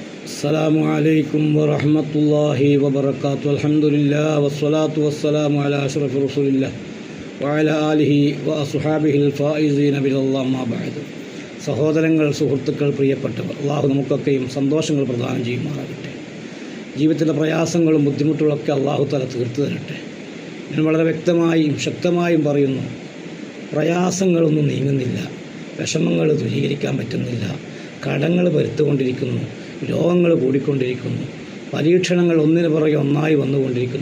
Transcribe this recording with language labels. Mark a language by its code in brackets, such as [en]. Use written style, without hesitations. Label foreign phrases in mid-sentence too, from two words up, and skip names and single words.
[ar] السلام عليكم ورحمة الله وبركاته. الحمد لله والصلاة والسلام على أشرف رسول الله وعلى آله وأصحابه الفائزين بالله ما بعد. [ml] സഹോദരങ്ങൾ, സുഹൃത്തുക്കൾ, പ്രിയപ്പെട്ടവർ, അള്ളാഹു നമുക്കൊക്കെയും സന്തോഷങ്ങൾ പ്രദാനം ചെയ്യുമാറാകട്ടെ. ജീവിതത്തിലെ പ്രയാസങ്ങളും ബുദ്ധിമുട്ടുകളൊക്കെ അള്ളാഹു തആല തീർത്തു തരട്ടെ. ഞാൻ വളരെ വ്യക്തമായും ശക്തമായും പറയുന്നു, പ്രയാസങ്ങളൊന്നും നീങ്ങുന്നില്ല, വിഷമങ്ങൾ ദൂരീകരിക്കാൻ പറ്റുന്നില്ല, കടങ്ങൾ വരുത്തുകൊണ്ടിരിക്കുന്നു, രോഗങ്ങൾ കൂടിക്കൊണ്ടിരിക്കുന്നു, പരീക്ഷണങ്ങൾ ഒന്നിനു പുറകെ ഒന്നായി വന്നുകൊണ്ടിരിക്കുന്നു.